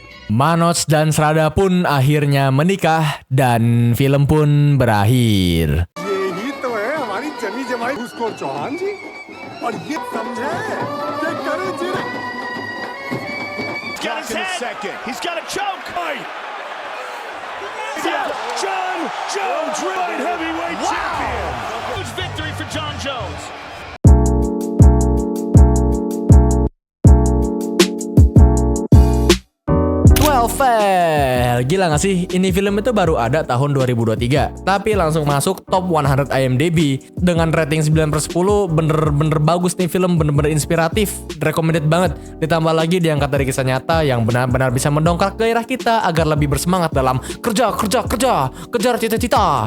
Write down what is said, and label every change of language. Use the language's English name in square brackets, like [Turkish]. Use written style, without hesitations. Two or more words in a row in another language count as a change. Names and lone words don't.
[Indonesian] Manoj dan Srada pun akhirnya menikah dan film pun berakhir. [Hindi] यही तो है हमारी जमी जमाई घूसखोर चौहान जी और ये समझे कि करो जी [English] Got his head. Second. He's got a choke. John Jones, light heavyweight champion. Huge victory for John Jones. Well, [Indonesian] gila gak sih? Ini film itu baru ada tahun 2023, tapi langsung masuk top 100 IMDb dengan rating 9/10. Bener-bener bagus nih film, bener-bener inspiratif, recommended banget. Ditambah lagi diangkat dari kisah nyata yang benar-benar bisa mendongkrak gairah kita agar lebih bersemangat dalam kejar cita-cita.